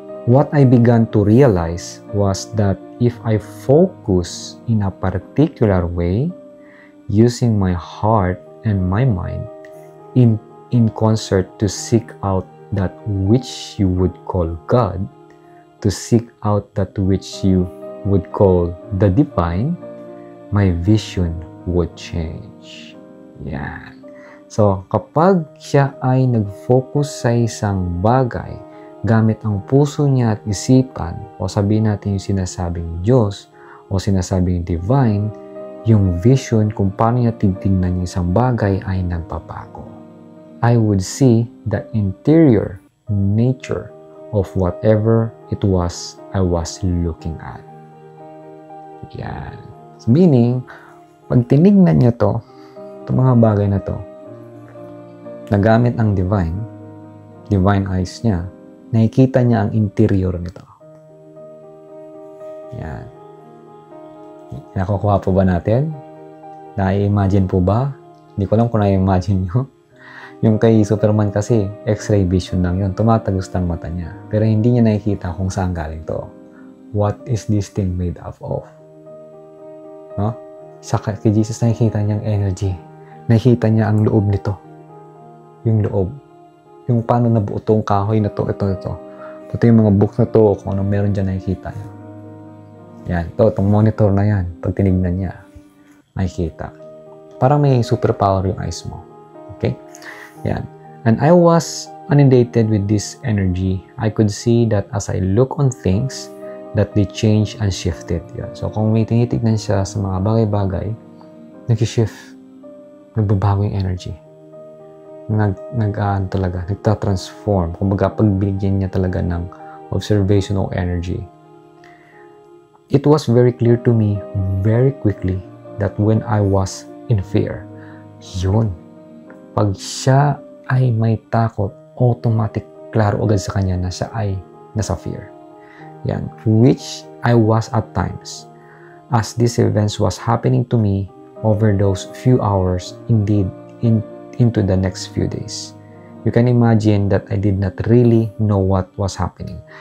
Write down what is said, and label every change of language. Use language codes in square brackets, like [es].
[en] What I began to realize was that if I focus in a particular way, using my heart and my mind in concert to seek out that which you would call God, to seek out that which you would call the divine, my vision would change. [tl] Yan. So, kapag siya ay nag-focus sa isang bagay, gamit ang puso niya at isipan, o sabihin natin yung sinasabing Diyos, o sinasabing divine, yung vision kung paano niya titignan yung isang bagay ay nagpapago. [en] I would see the interior nature of whatever it was I was looking at. [tl] Yan. So meaning, pag tinignan niya to, itong mga bagay na to, nagamit ang divine eyes niya, nakikita niya ang interior nito. Yan. Nakukuha po ba natin? Na-imagine po ba? Hindi ko alam kung na-imagine nyo. Yung kay Superman kasi, X-ray vision lang yun. Tumatagos ng mata niya. Pero hindi niya nakikita kung saan galing to. [en] What is this thing made up of? No? [tl] Sa kay Jesus nakikita niya ang energy. Nakikita niya ang loob nito. Yung loob. Yung paano nabuo itong kahoy na to, ito. Pati yung mga books na to, kung anong meron dyan nakikita niya. Yan. Itong monitor na yan. Pag tinignan niya, nakikita. Parang may superpower yung eyes mo. Okay? Yan. [en] And I was inundated with this energy. I could see that as I look on things, that they change and shifted. [tl] Yan. So, kung may tinitignan siya sa mga bagay-bagay, nag-shift. Nagbabago yung energy. Nagta-transform. Kumbaga, pagbigyan niya talaga ng observational energy. [en] It was very clear to me very quickly that when I was in fear, yun. [tl] Pag siya ay may takot, automatic, klaro agad sa kanya na siya ay nasa fear. [en] Yan. Which I was at times. As these events was happening to me over those few hours, indeed, into the next few days. You can imagine that I did not really know what was happening.